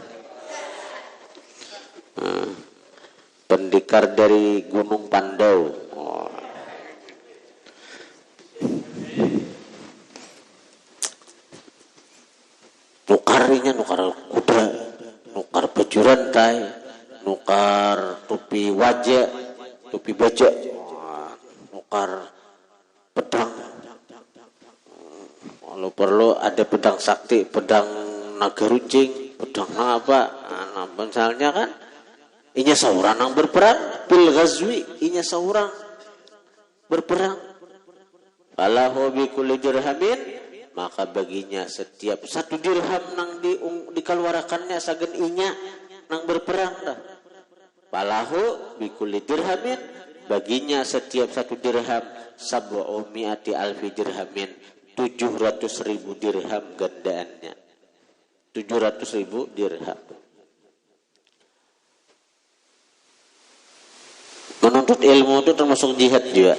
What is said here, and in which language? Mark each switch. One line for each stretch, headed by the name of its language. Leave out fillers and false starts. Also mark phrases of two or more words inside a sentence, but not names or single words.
Banjar: Pendekar dari Gunung Pandau. Nukarinya nukar kuda, nukar baju rantai, nukar topi wajah, topi baja, nukar pedang. Kalau perlu ada pedang sakti, pedang naga runcing, pedang apa? Nah, misalnya kan inya seorang yang berperang
Arabic: بالغزو,
Banjar: inya seorang berperang.
Arabic: فله بكل درهم,
Banjar: maka baginya setiap satu dirham nang dikeluarkannya sagen inya nang berperang dah.
Arabic: فله بكل درهم,
Banjar: baginya setiap satu dirham
Arabic: سبعمائة ألف درهم,
Banjar: 700.000 dirham gandaannya. 700.000 dirham.
Indonesian: Menuntut ilmu itu termasuk jihad juga.